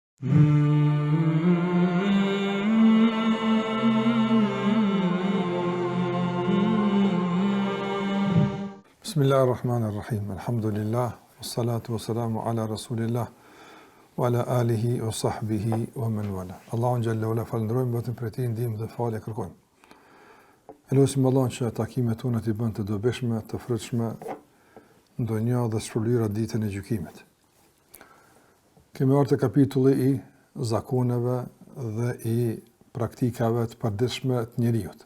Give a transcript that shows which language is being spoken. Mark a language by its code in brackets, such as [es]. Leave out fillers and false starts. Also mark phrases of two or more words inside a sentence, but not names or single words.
[ar] بسم الله الرحمن الرحيم. الحمد لله، والصلاة والسلام على رسول الله وعلى آله وصحبه ومن والاه. [sq] Allahun [ar] جل وعلا [sq] falënderojmë vetëm për ti ndihmë dhe falë kërkojmë. Elusim Allahun që takimet tona t'i bën të dobishme, të frytshme, ndonjë dhe shpërlyera ditën e gjykimit. Kemi ardhur te kapitulli i zakoneve dhe i praktikave të përditshme të njerëzit.